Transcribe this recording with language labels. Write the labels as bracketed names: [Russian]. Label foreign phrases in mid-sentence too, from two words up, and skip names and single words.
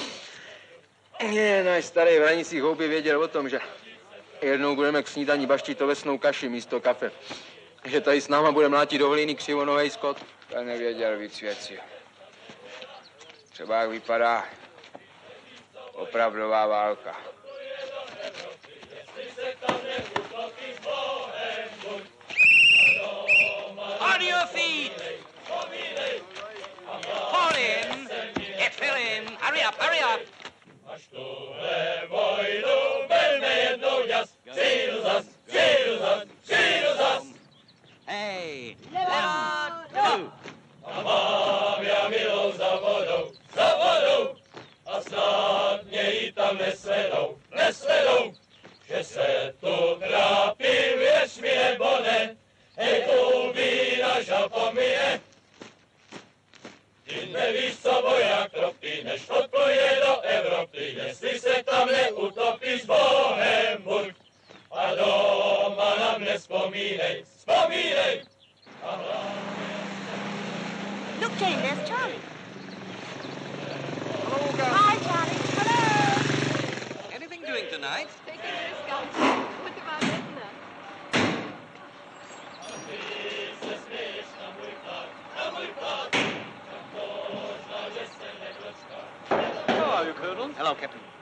[Czech] Náš starý v Hranicích houby věděl o tom, že jednou budeme k snídaní baštit ovesnou kaši místo kafe. Že tady s náma bude mlátit do hlíny křivonohej skot. To nevěděl víc věcí. Třeba jak vypadá opravdová válka. [English] On your feet! Fall in! Fill in! Hurry up, hurry up! [Czech] Až tuhle vojnu velmi jednou jas, přijdu zas, přijdu zas, přijdu zas. Hey! A mám já milou za vodou, a snad mě ji tam nesledou, že se tu trápím, věř mi nebo ne, hej, tu vína žalpomije. Ty nevíš, co voják tropí, než odpluje do Evropy, jestli se tam neutopí s Bohem buď. A doma na mne vzpomínej. [English] Look, Jane, there's Charlie. Hello, guys. Hi, Charlie. Hello. Anything doing tonight? Taking a risk, guys. What about Edna? How are you, Colonel? Hello, Captain.